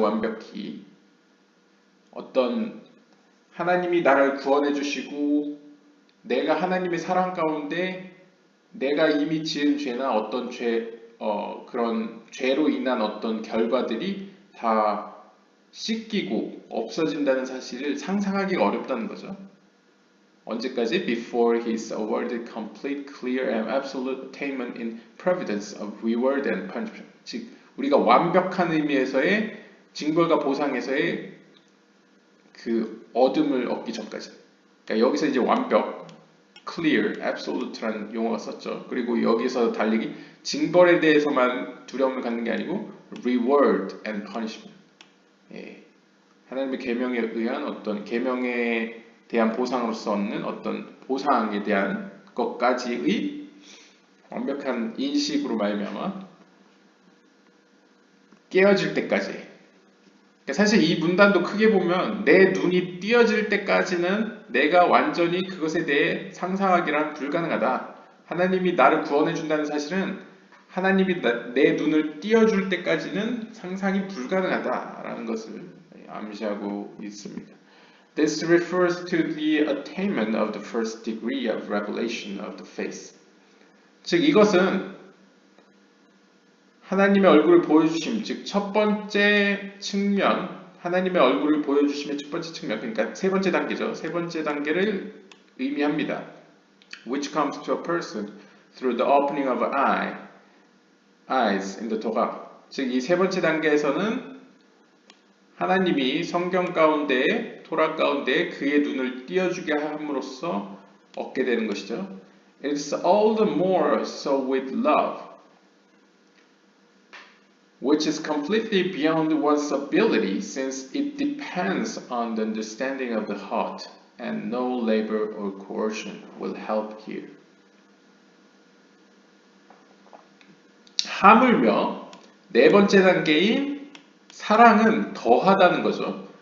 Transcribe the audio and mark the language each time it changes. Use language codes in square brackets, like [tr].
[ko] 완벽히 어떤 하나님이 나를 구원해 주시고 내가 하나님의 사랑 가운데 내가 이미 지은 죄나 어떤 그런 죄로 인한 어떤 결과들이 다 씻기고 없어진다는 사실을 상상하기가 어렵다는 거죠. 언제까지? [en] Before he is awarded complete, clear, and absolute attainment in providence of reward and punishment. [ko] 즉 우리가 완벽한 의미에서의 징벌과 보상에서의 그 얻음을 얻기 전까지. 그러니까 여기서 이제 완벽, clear, absolute라는 용어가 썼죠. 그리고 여기서 달리기 징벌에 대해서만 두려움을 갖는 게 아니고 [en] reward and punishment. [ko] 하나님의 계명에 의한 어떤 계명에 대한 보상으로서 얻는 어떤 보상에 대한 것까지의 완벽한 인식으로 말미암아 깨어질 때까지. 그러니까 사실 이 문단도 크게 보면 내 눈이 띄어질 때까지는 내가 완전히 그것에 대해 상상하기란 불가능하다. 하나님이 나를 구원해 준다는 사실은 하나님이 내 눈을 띄어줄 때까지는 상상이 불가능하다라는 것을 암시하고 있습니다. [en] This refers to the attainment of the first degree of revelation of the face. [ko] 즉 이것은 하나님의 얼굴을 보여주심, 즉 첫 번째 측면, 하나님의 얼굴을 보여주심의 첫 번째 측면, 그러니까 세 번째 단계죠. 세 번째 단계를 의미합니다. [en] Which comes to a person through the opening of eyes in the Torah. [ko] 즉 이 세 번째 단계에서는 하나님이 성경 가운데, 토라 가운데 그의 눈을 띄어주게 함으로써 얻게 되는 것이죠. [en] It's all the more so with love, which is completely beyond one's ability since it depends on the understanding of the heart, and no labor or coercion will help here. [ko] 하물며 네 번째 단계인 사랑은 더하다는 거죠.